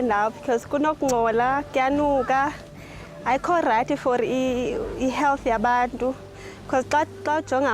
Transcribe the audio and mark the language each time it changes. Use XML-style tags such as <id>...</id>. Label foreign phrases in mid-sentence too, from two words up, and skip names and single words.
<xh>ndawo because kunokungcola kuyanuka ayikho</xh> <en>right for</en> <xh>i-health yabantu because xa ujonga</xh>